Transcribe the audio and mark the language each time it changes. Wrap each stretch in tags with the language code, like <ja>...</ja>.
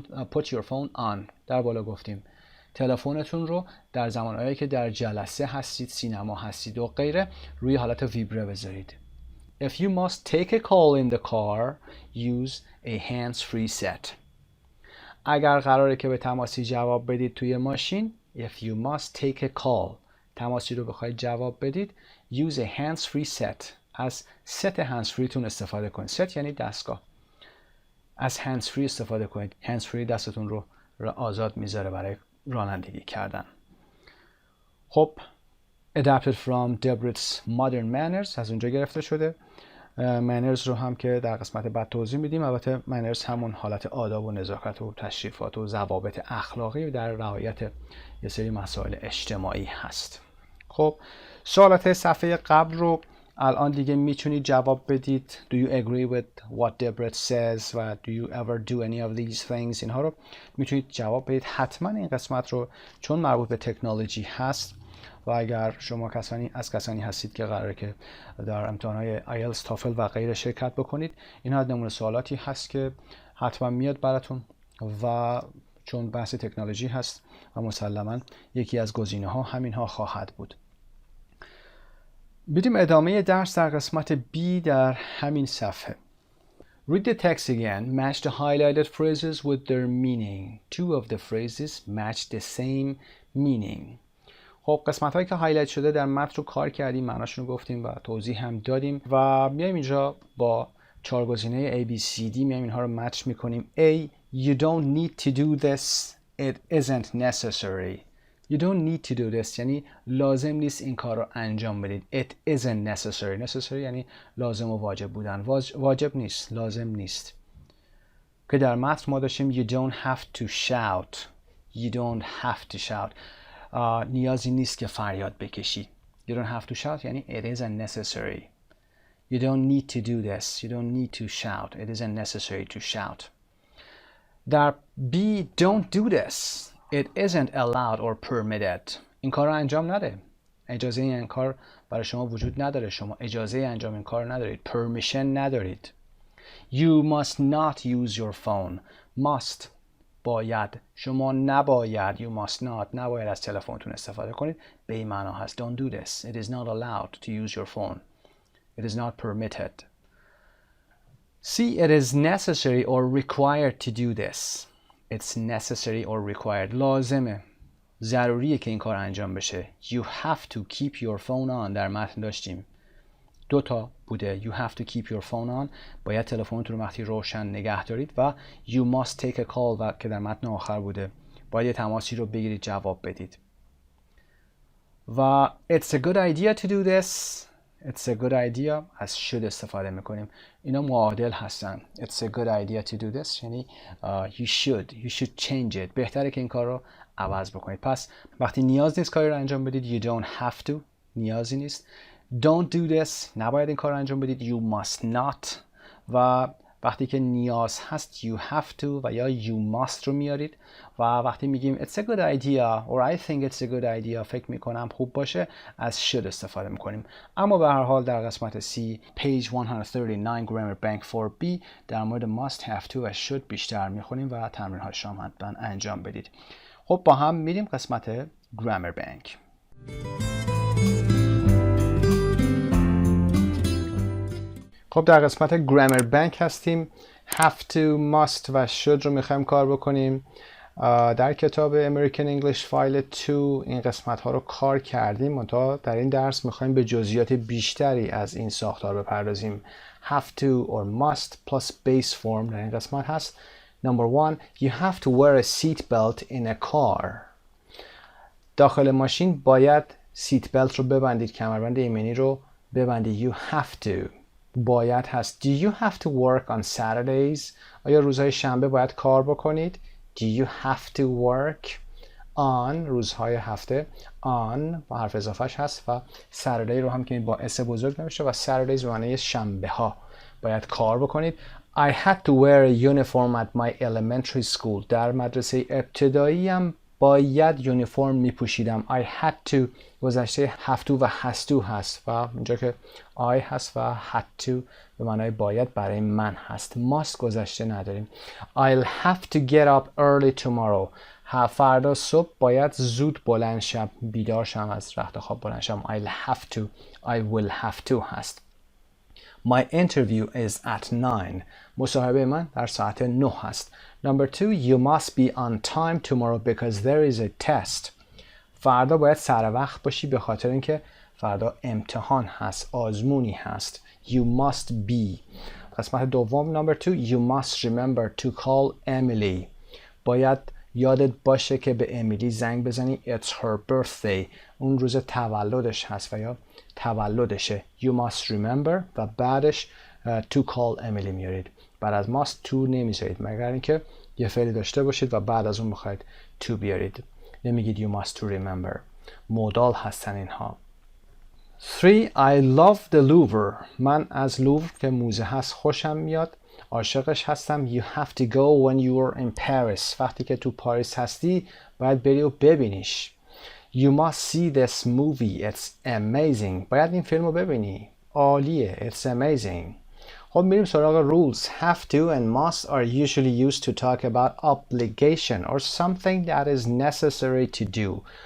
<en>Put your phone on</en> <fa>در بالا گفتیم. تلفنتون رو در زمانهایی که در جلسه هستید، سینما هستید و غیره روی حالت ویبره بذارید.</fa> <en>If you must take a call in the car, use a hands-free set.</en> <fa>اگر قراره که به تماسی جواب بدید توی ماشین</fa> <en>if you must take a call</en> <fa>تماسی رو بخواید جواب بدید</fa> <en>use a hands-free set</en> <fa>از ست hands-free تون استفاده کنید. ست یعنی دستگاه. از hands-free استفاده کنید. hands-free دستتون رو آزاد میذاره برای رانندگی کردن. خب</fa> <en>adapted from Debrett's Modern Manners</en> <fa>از اونجا گرفته شده. manners رو هم که در قسمت بعد توضیح میدیم. البته manners همون حالت آداب و نزاکت و تشریفات و ضوابط اخلاقی در رعایت یه سری مسائل اجتماعی هست. خب سوالات صفحه قبل رو الان دیگه میتونید جواب بدید.</fa> <en>Do you agree with what Debrett says و do you ever do any of these things</en> <fa>اینها رو میتونید جواب بدید. حتما این قسمت رو چون مربوط به تکنولوژی هست و اگر شما کسانی هستید که قراره که در امتحانات آیلتس، تافل و غیره شرکت بکنید اینها نمونه سوالاتی هست که حتما میاد براتون و چون بحث تکنولوژی هست و مسلما یکی از گزینه‌ها همینها خواهد بود. بریم ادامه درس در قسمت B در همین صفحه.</fa> <en>Read the text again. Match the highlighted phrases with their meaning. Two of the phrases match the same meaning.</en> <fa>خب قسمت هایی که هایلایت شده در متن رو کار کردیم، معناشون رو گفتیم و توضیح هم دادیم و میایم اینجا با چهار گزینه ABCD میایم اینها رو مچ میکنیم.</fa> <en>A. You don't need to do this. It isn't necessary. You don't need to do this</en> <fa>یعنی لازم نیست این کار رو انجام بدید.</fa> <en>It isn't necessary.</en> <fa>Necessary یعنی لازم و واجب بودن. واجب نیست، لازم نیست. که در متن ما داشتیم</fa> <en>You don't have to shout. You don't have to shout.</en> <fa>نیازی نیست که فریاد بکشی.</fa> <en>You don't have to shout یعنی it isn't necessary. You don't need to do this. You don't need to shout. It isn't necessary to shout. در B. Don't do this. It isn't allowed or permitted.</en> <fa>این کار رو انجام نده. اجازه این کار برای شما وجود نداره. شما اجازه انجام این کار ندارید.</fa> <en>Permission ندارید. You must not use your phone. Must</en> <fa>باید. شما نباید.</fa> <en>You must not.</en> <fa>نباید از تلفنتون استفاده کنید. به این معنا هست.</fa> <en>Don't do this. It is not allowed to use your phone. It is not permitted. C. It is necessary or required to do this. It's necessary or required.</en> <fa>لازمه. ضروریه که این کار انجام بشه.</fa> <en>You have to keep your phone on.</en> <fa>در متن داشتیم. 2 تا بوده.</fa> <en>You have to keep your phone on.</en> <fa>باید تلفنتون رو وقتی روشن نگه دارید. و</fa> <en>you must take a call</en> <fa>و که در متن آخر بوده. باید یه تماسی رو بگیرید جواب بدید.</fa> <en>و it's a good idea to do this. It's a good idea.</en> <fa>از should استفاده میکنیم. اینا معادل هستن.</fa> <en>It's a good idea to do this. یعنی you should change it.</en> <fa>بهتره که این کار رو عوض بکنید. پس وقتی نیاز نیست کاری رو انجام بدید.</fa> <en>You don't have to.</en> <fa>نیازی نیست.</fa> <en>Don't do this.</en> <fa>نباید این کار رو انجام بدید.</fa> <en>You must not.</en> <fa>و وقتی که نیاز هست</fa> <en>you have to</en> <fa>و یا</fa> <en>you must</en> <fa>رو میارید. و وقتی میگیم</fa> <en>it's a good idea</en> <fa>or I think it's a good idea فکر میکنم خوب باشه از should استفاده میکنیم. اما به هر حال در قسمت C page 139 grammar bank 4b در مورد must have to و should بیشتر میخونیم و تمرین های شما حتما انجام بدید. خب با هم میریم قسمت grammar bank. خب در قسمت grammar bank هستیم. have to, must و should رو میخوایم کار بکنیم. در کتاب امریکن انگلیش فایل 2 این قسمت ها رو کار کردیم. منتها در این درس میخوایم به جزئیات بیشتری از این ساختار بپردازیم.</fa> <en>have to or must plus base form</en> <fa>در این قسمت هست.</fa> <en>Number 1. You have to wear a seat belt in a car.</en> <fa>داخل ماشین باید سیت بلت رو ببندید. کمربند ایمنی رو ببندید.</fa> <en>You have to.</en> <fa>باید هست.</fa> <en>Do you have to work on Saturdays?</en> <fa>آیا روزهای شنبه باید کار بکنید؟</fa> <en>Do you have to work on</en> <fa>روزهای هفته؟ On با حرف اضافهش هست و Saturday رو هم که با اس بزرگ نمیشه و Saturdays به معنی شنبه ها باید کار بکنید.</fa> <en>I had to wear a uniform at my elementary school.</en> <fa>در مدرسه ابتدایی هم باید یونیفرم می-پوشیدم.</fa> <en>I had to</en> <fa>گذشته have to و has to هست و اینجا که I هست و had to به معنای باید برای من هست. must گذشته نداریم.</fa> <en>I'll have to get up early tomorrow.</en> <fa>فردا صبح باید زود بلند شم. بیدار شم از رخت خواب بلند شم.</fa> <en>I'll have to. I will have to هست. My interview is at 9.</en> <fa>مصاحبه من در ساعت 9 هست.</fa> <en>Number 2. You must be on time tomorrow because there is a test.</en> <fa>فردا باید سر وقت باشی به خاطر اینکه فردا امتحان هست. آزمونی هست.</fa> <en>You must be.</en> <fa>قسمت دوم Number 2.</fa> <en>You must remember to call Emily.</en> <fa>باید یادت باشه که به امیلی زنگ بزنی.</fa> <en>It's her birthday.</en> <fa>اون روز تولدش هست و یا تولدشه.</fa> <en>You must remember</en> <fa>و بعدش</fa> <en>to call Emily میارید.</en> <fa>بعد از must to نمیذارید مگر اینکه یه فعلی داشته باشید و بعد از اون بخواید to بیارید.</fa> <en>نمیگید you must to remember.</en> <fa>مودال هستن اینها. 3.</fa> <en>I love the Louvre.</en> <fa>من از لوور که موزه هست خوشم میاد. عاشقش هستم.</fa> <en>You have to go when you are in Paris.</en> <fa>وقتی که تو پاریس هستی باید بری و ببینیش.</fa> <en>You must see this movie. It's amazing.</en> <fa>باید این فیلم رو ببینی. عالیه.</fa> <en>It's amazing.</en> <fa>خب میریم سراغ rules.</fa> <en>Have to and must are usually used to talk about obligation or something that is necessary to do.</en>